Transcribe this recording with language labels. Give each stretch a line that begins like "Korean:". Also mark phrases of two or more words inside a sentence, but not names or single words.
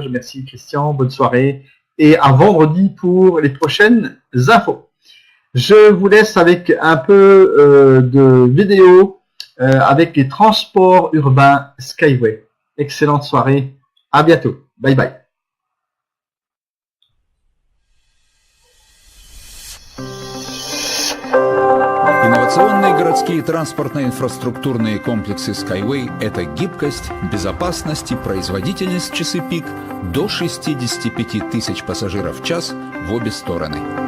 French: Merci Christian, bonne soirée et à vendredi pour les prochaines infos. Je vous laisse avec un peu de vidéo avec les transports urbains Skyway. Excellente soirée, à bientôt, bye bye.
Russian: Инновационные городские транспортно-инфраструктурные комплексы Skyway – это гибкость, безопасность и производительность в часы пик до 65 тысяч пассажиров в час в обе стороны.